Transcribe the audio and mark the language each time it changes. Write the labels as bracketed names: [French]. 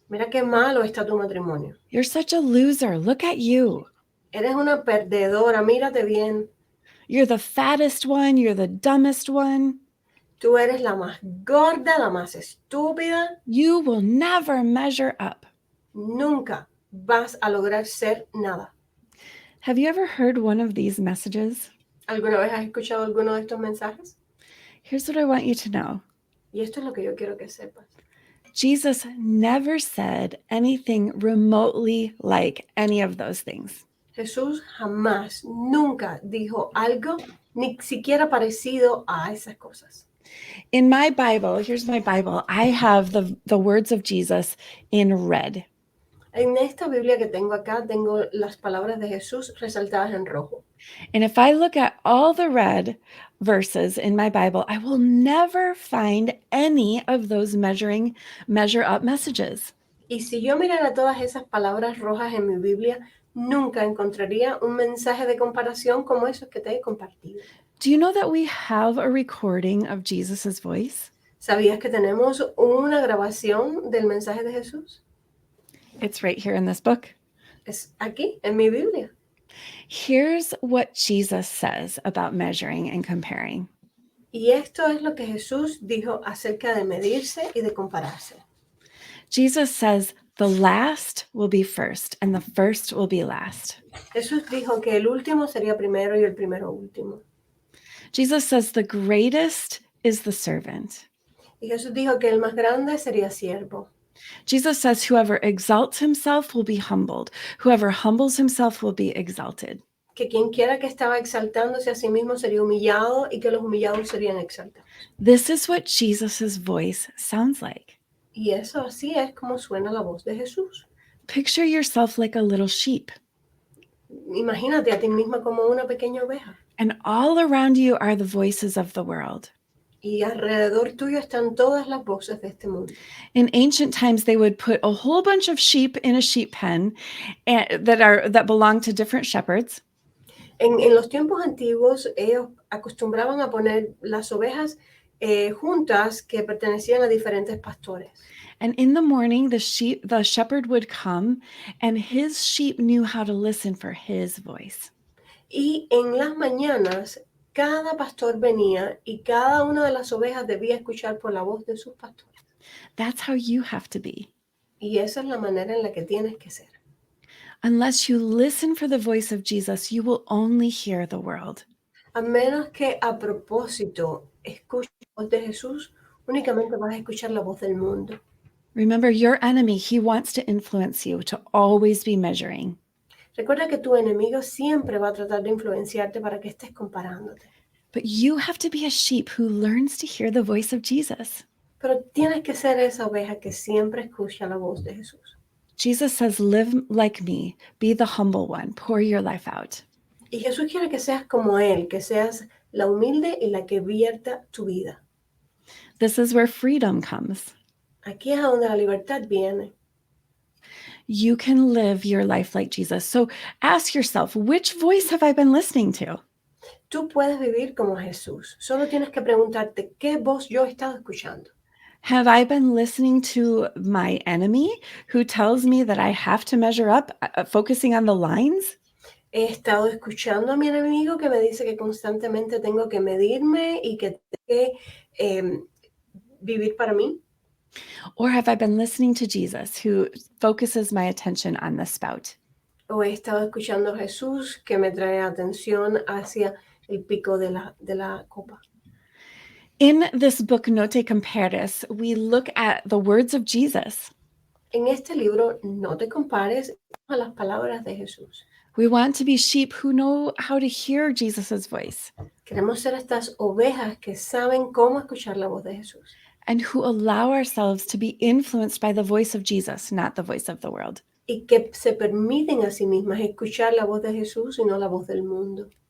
[Spanish] Mira qué malo está tu matrimonio. [English] You're such a loser. Look at you. [Spanish] Eres una perdedora. Mírate bien. [English] You're the fattest one. You're the dumbest one. [Spanish] Tú eres la más gorda, la más estúpida. [English] You will never measure up. [Spanish] Nunca vas a lograr ser nada. [English] Have you ever heard one of these messages? [Spanish] ¿Alguna vez has escuchado alguno de estos mensajes? [English] Here's what I want you to know. [Spanish] Y esto es lo que yo quiero que sepas. [English] Jesus never said anything remotely like any of those things. [Spanish] Jesús jamás, nunca dijo algo, ni siquiera parecido a esas cosas. [English] In my Bible, here's my Bible, I have the words of Jesus in red. [Spanish] En esta Biblia que tengo acá, tengo las palabras de Jesús resaltadas en rojo. [English] And if I look at all the red verses in my Bible, I will never find any of those measure up messages. [Spanish] Y si yo mirara todas esas palabras rojas en mi Biblia, nunca encontraría un mensaje de comparación como esos que te he compartido. [English] Do you know that we have a recording of Jesus's voice? [Spanish] ¿Sabías que tenemos una grabación del mensaje de Jesús? [English] It's right here in this book. [Spanish] Es aquí, en mi Biblia. [English] Here's what Jesus says about measuring and comparing. [Spanish] Y esto es lo que Jesús dijo acerca de medirse y de compararse. [English] Jesus says the last will be first and the first will be last. [Spanish] Jesús dijo que el último sería primero y el primero último. [English] Jesus says the greatest is the servant. [Spanish] Y Jesús dijo que el más grande sería siervo. [English] Jesus says whoever exalts himself will be humbled. Whoever humbles himself will be exalted. [Spanish] Que quien quiera que estaba exaltándose a sí mismo sería humillado y que los humillados serían exaltados. [English] This is what Jesus's voice sounds like. [Spanish] Y eso así es como suena la voz de Jesús. [English] Picture yourself like a little sheep, [Spanish] Imagínate a ti misma como una pequeña oveja. [English] and all around you are the voices of the world. [Spanish] Y alrededor tuyo están todas las voces de este mundo. [English] In ancient times, they would put a whole bunch of sheep in a sheep pen that belong to different shepherds. [Spanish] En los tiempos antiguos, ellos acostumbraban a poner las ovejas juntas que pertenecían a diferentes pastores. [English] And in the morning, the shepherd would come, and his sheep knew how to listen for his voice. [Spanish] Y en las mañanas, cada pastor venía y cada una de las ovejas debía escuchar por la voz de sus pastores. [English] That's how you have to be. [Spanish] Y esa es la manera en la que tienes que ser. [English] Unless you listen for the voice of Jesus, you will only hear the world. [Spanish] A menos que a propósito escuches la voz de Jesús, únicamente vas a escuchar la voz del mundo. [English] Remember, your enemy, he wants to influence you to always be measuring. [Spanish] Recuerda que tu enemigo siempre va a tratar de influenciarte para que estés comparándote. [English] But you have to be a sheep who learns to hear the voice of Jesus. [Spanish] Pero tienes que ser esa oveja que siempre escucha la voz de Jesús. [English] Jesus says, live like me, be the humble one, pour your life out. [Spanish] Y Jesús quiere que seas como Él, que seas la humilde y la que vierta tu vida. [English] This is where freedom comes. [Spanish] Aquí es a donde la libertad viene. [English] You can live your life like Jesus. So ask yourself, which voice have I been listening to? [Spanish] Tú puedes vivir como Jesús. Solo tienes que preguntarte qué voz yo he estado escuchando. [English] Have I been listening to my enemy who tells me that I have to measure up, focusing on the lines? [Spanish] He estado escuchando a mi enemigo que me dice que constantemente tengo que medirme y que tengo que vivir para mí. [English] Or have I been listening to Jesus who focuses my attention on the spout? [Spanish] O he estado escuchando a Jesús que me trae atención hacia el pico de la copa. [English] In this book, No Te Compares, we look at the words of Jesus. [Spanish] En este libro, No te compares, a las palabras de Jesús. [English] We want to be sheep who know how to hear Jesus' voice [Spanish] Queremos ser estas ovejas que saben cómo escuchar la voz de Jesús [English] and who allow ourselves to be influenced by the voice of Jesus, not the voice of the world. [Spanish] y que se permiten a sí mismas escuchar la voz de Jesús y no la voz del mundo.